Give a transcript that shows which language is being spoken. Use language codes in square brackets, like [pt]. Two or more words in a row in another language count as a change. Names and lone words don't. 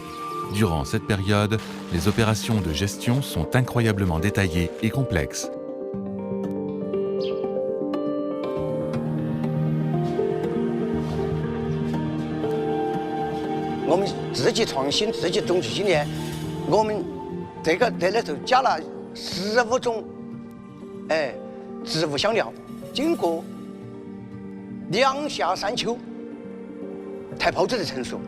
[fr] Durant cette période, les opérations de gestion sont incroyablement détaillées et complexes. [zh] 我们自己创新，自己种出经验。我们这里头加了15种，植物香料，经过2夏3秋才泡制的成熟。